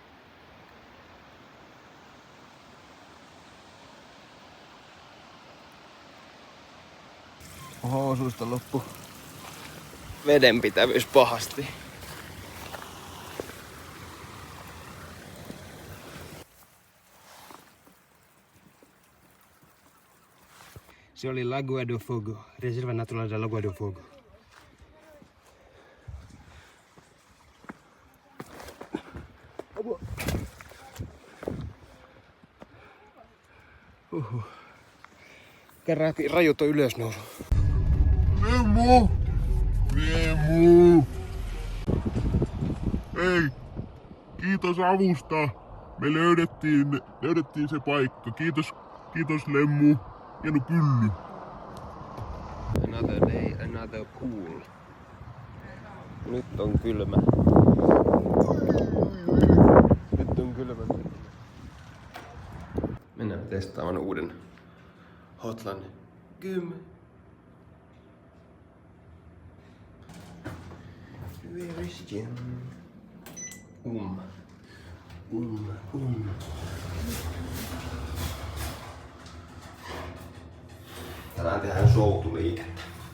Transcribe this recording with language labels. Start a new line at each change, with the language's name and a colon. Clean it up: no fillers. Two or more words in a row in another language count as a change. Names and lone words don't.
Finnish: Housuista loppu vedenpitävyys pahasti. Se oli Lagoa do Fogo, Reserva Natural da Lagoa do Fogo. Kerran rajut on ylösnousu. Nemo! Nemo! Ei! Kiitos avusta! Me löydettiin se paikka. Kiitos Lemmu. Hieno pylly.
English: Another day, another pool.
Finnish: Nyt on kylmä. Nyt on kylmä. Mennään testaamaan uuden Hotland 10.
English: Where is Jim?
Finnish: Tänään tehdään soutulaitetta.